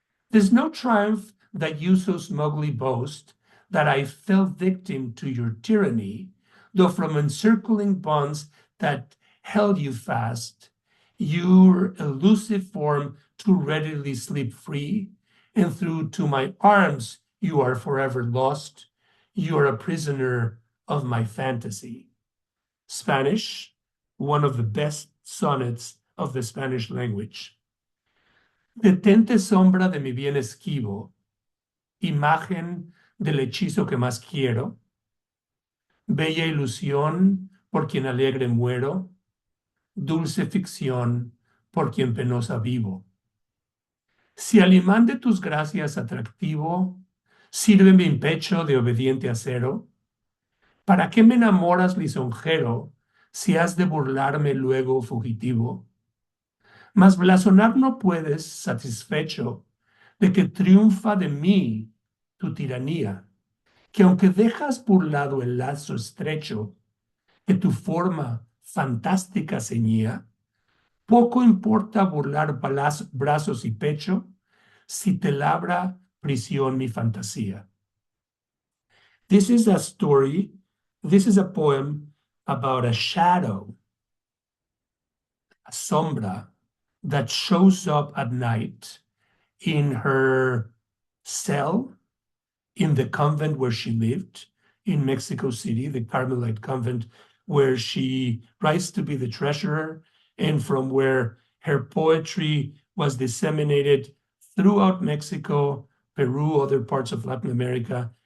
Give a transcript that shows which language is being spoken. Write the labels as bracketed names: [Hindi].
[English] There's no triumph that you so smugly boast, that I fell victim to your tyranny, though from encircling bonds that held you fast, your elusive form too readily slip free, and through to my arms you are forever lost. You are a prisoner of my fantasy. Spanish, one of the best sonnets of the Spanish language. [Spanish] Detente sombra de mi bien esquivo, imagen del hechizo que más quiero, bella ilusión por quien alegre muero, dulce ficción por quien penosa vivo. Si al imán de tus gracias atractivo, sirve mi pecho de obediente acero, ¿para qué me enamoras lisonjero si has de burlarme luego fugitivo? Mas blasonar no puedes, satisfecho, de que triunfa de mí tu tiranía, que aunque dejas burlado el lazo estrecho que tu forma fantástica ceñía, poco importa burlar brazos y pecho, Si te labra prisión mi fantasía. [English] This is a story, this is a poem about a shadow, a sombra, that shows up at night in her cell in the convent where she lived in Mexico City, the Carmelite convent, where she writes to be the treasurer and from where her poetry was disseminated throughout Mexico, Peru, other parts of Latin America.